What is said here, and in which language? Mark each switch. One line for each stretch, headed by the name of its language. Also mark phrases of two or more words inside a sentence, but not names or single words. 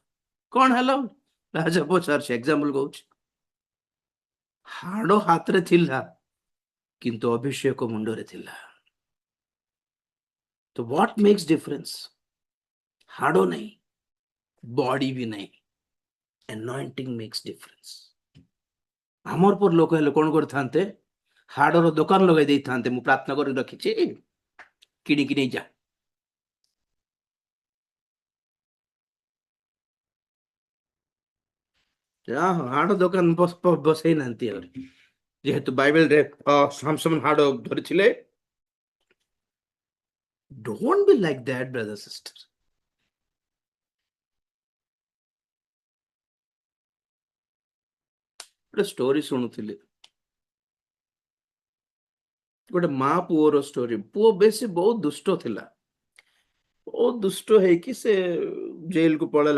Odia: କଣ ହେଲା? ରାଜା ପଚାରୁଛି, ଏକ୍ସାମ୍ପଲ କହୁଛି। ହାଡ ହାତରେ ଥିଲା, କିନ୍ତୁ ଅଭିଷେକ ମୁଣ୍ଡରେ ଥିଲା। ତ
English: what makes difference?
Odia: ହାଡ ନାହିଁ, ବଡି ବି ନାହିଁ,
English: anointing makes difference.
Odia: ଆମର ପର ଲୋକ ହେଲେ କଣ କରିଥାନ୍ତେ? ହାଡର ଦୋକାନ ଲଗାଇ ଦେଇଥାନ୍ତେ, ମୁଁ ପ୍ରାର୍ଥନା କରି ରଖିଛି, କିଣିକି ନେଇ ଯା। ହାଡ ଦୋକାନ ବସେଇ ନାହାନ୍ତି ଆହୁରି, ଯେହେତୁ ବାଇବେଲରେ ସାମସନ ହାଡ ଧରିଥିଲେ।
English: Don't be like that, brother, sister.
Odia: ଗୋଟେ ଷ୍ଟୋରି ଶୁଣୁଥିଲି, ଗୋଟେ ମା ପୁଅର ଷ୍ଟୋରି। ପୁଅ ବେଶୀ ବହୁତ ଦୁଷ୍ଟ ଥିଲା, ବହୁତ ଦୁଷ୍ଟ ହେଇକି ସେ ଜେଲକୁ ପଳେଇଲା।